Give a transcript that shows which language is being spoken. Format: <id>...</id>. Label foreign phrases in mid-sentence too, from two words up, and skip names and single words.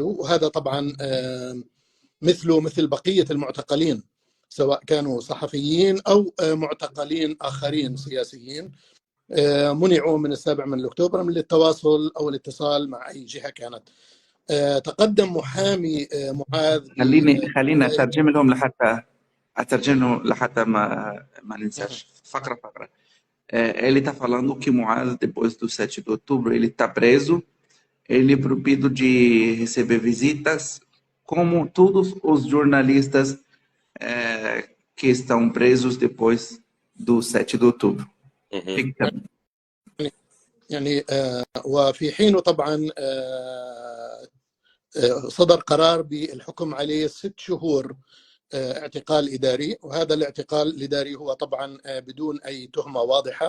<ar>وهذا طبعا مثل بقية المعتقلين، سواء كانوا صحفيين أو معتقلين آخرين سياسيين، منعوا من 7 أكتوبر من التواصل أو الاتصال مع أي جهة كانت. تقدم محامي معاذ. خلينا أترجم لهم لحتى ما ننساش فقرة.</ar> <pt>Ele está falando que Moaz, depois do 7 de outubro, ele está preso, ele é proibido de receber visitas, como todos os jornalistas que estão presos depois do 7 de outubro.</pt> <ar>يعني وفي حينه طبعا صدر قرار بالحكم عليه 6 شهور اعتقال إداري، وهذا الاعتقال الإداري هو طبعا بدون أي تهمة واضحة.</ar>